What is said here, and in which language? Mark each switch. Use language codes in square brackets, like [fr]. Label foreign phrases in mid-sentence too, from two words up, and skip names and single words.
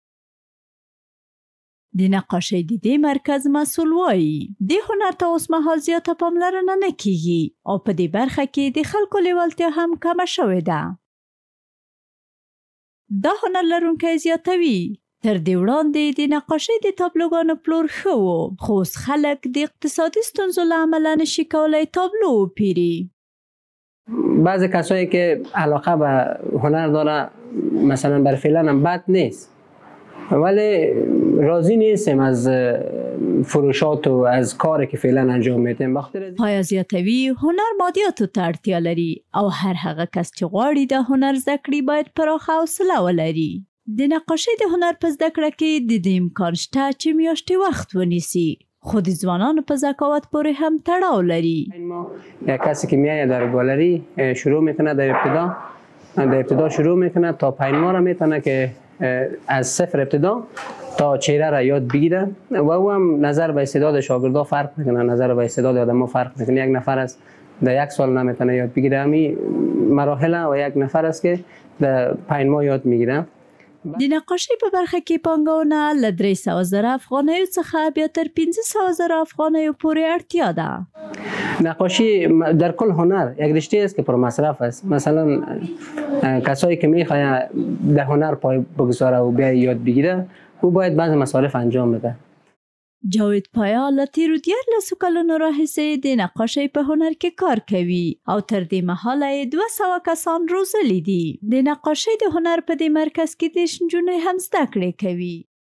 [ps] د نقاشۍ د دې مرکز مسؤل وایي د هنر ته اوس مهال زیاته پاملرنه نه کیږي او په دې برخه کې د خلکو لیوالتیا هم کمه شوې ده. دا هنر لرونکی زیاتوي تر دې وړاندې د نقاشۍ د تابلوګانو پلور ښه و، خو اوس خلک د اقتصادي ستونزو له امله نشي کولی تابلو وپیري. [fa] بعضی کسایی که علاقه به هنر داره مثلا بر فعلا هم بد نیست، ولی راضی نیستیم از فروشات و از کاری که فعلا انجام میدیم. [ps] پایا زیاتوي هنر مادیاتو ته اړتیا لري او هر هغه کس چې غواړي د هنر زده کړي باید پراخه حوصله ولري. د نقاشۍ د هنر په زده کړه کې د دې امکان شته چې میاشتې وخت ونیسي، خو د ځوانانو په ذکاوت پورې هم تړاو لري. [fa] یک کسی که میایه در گالری شروع میکنه در ابتدا شروع میکنه تا 5 ماه را میتونه که از صفر ابتدا تا چهره را یاد بگیره و او هم نظر به استعداد شاگردا فرق میکنه، نظر به استعداد آدم‌ها فرق میکنه. یک نفر است در 1 سال نمیتونه یاد بگیره، همین مراحل و یک نفر است که در 5 ماه یاد میگیره. [ps] د نقاشۍ په برخه کې پانګونه له 300,000 افغانیو څخه بیا تر 500,000 افغانیو پورې اړتیا ده. [fa] نقاشی در کل هنر یک رشته است که پر مصرف است. مثلا کسایی که میخواد در هنر پای بگذاره و بیا یاد بگیره، او باید بعض مصارف انجام بده. [ps] جاوید پایا له تیرو 14 کلونو راهیسې د نقاشۍ په هنر کې کار کوي او تر دې مهاله یې 200 کسان روزلي دي. د نقاشۍ د هنر په دې مرکز کې 10 نجونې هم زده کړې کوي.